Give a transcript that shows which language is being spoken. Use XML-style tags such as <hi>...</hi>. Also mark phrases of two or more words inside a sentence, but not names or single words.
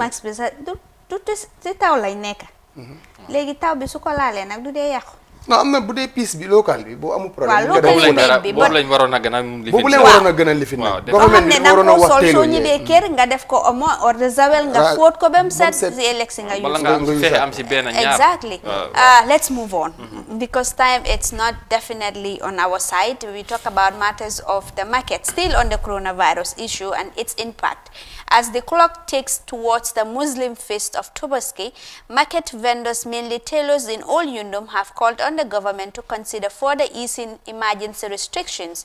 <wo>face mask bi sax du si taw lay nekk léegi taw bi su ko laalee nag du dee yàqu non am na bu dee piis bi local bi boo amul problème boobu lañ waroon a gën a lifin boobu leen waroon a gën a lifin nag government bi waroon a wax teelu soo ñibbee kër nga def ko omo or de zawel nga fóot ko ba mu set si ëllëg si nga fexe am si benn ñaar</wo> <en>exactly let's move on because time it's not definitely on our side we talk about matters of the market still on the coronavirus issue and its impact as the clock ticks towards the Muslim feast of Tobaski, market vendors, mainly tailors in all Yundum, have called on the government to consider further easing emergency restrictions.</en>